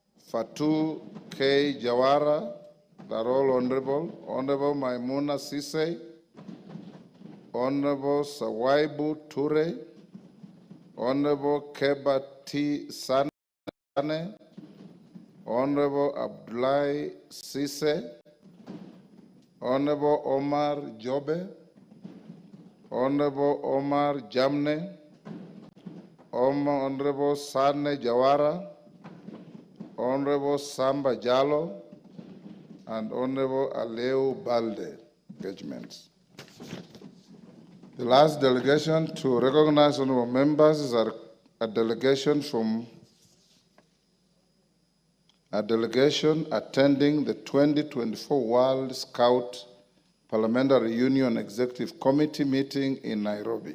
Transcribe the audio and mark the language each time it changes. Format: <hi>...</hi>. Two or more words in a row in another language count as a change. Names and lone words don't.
<en>Fatu K. Jawara, that all honorable. Honorable Maimuna Sise, Honorable Sawaibu Ture, Honorable Keba T. Sane, Honorable Abdullahi Sise, Honorable Omar Jobe, Honorable Omar Jamne, Honorable Sane Jawara, Honorable Samba Jalo, and Honorable Aleu Balde. Engagements. The last delegation to recognize honorable members is a delegation attending the 2024 World Scout Parliamentary Union Executive Committee meeting in Nairobi.</en>